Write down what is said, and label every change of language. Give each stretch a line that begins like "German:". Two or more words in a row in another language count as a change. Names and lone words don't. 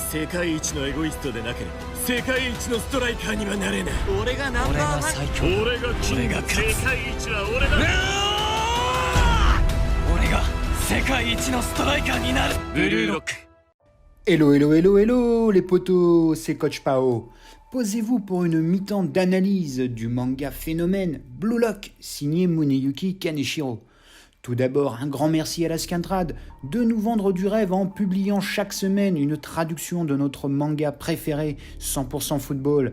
Japanese: 世界一のエゴイストでなければ世界一のストライカーにはなれない。俺がナンバーワン、最強、俺がキング、世界一は俺だ。俺が世界一のストライカーになる。ブルーロック。
English: Hello, hello, hello, hello
French: les potos, c'est Coach Pao. Posez-vous pour une mi-temps d'analyse du manga phénomène Blue Lock, signé Muneyuki Kaneshiro. Tout d'abord, un grand merci à la Scantrad de nous vendre du rêve en publiant chaque semaine une traduction de notre manga préféré 100% football.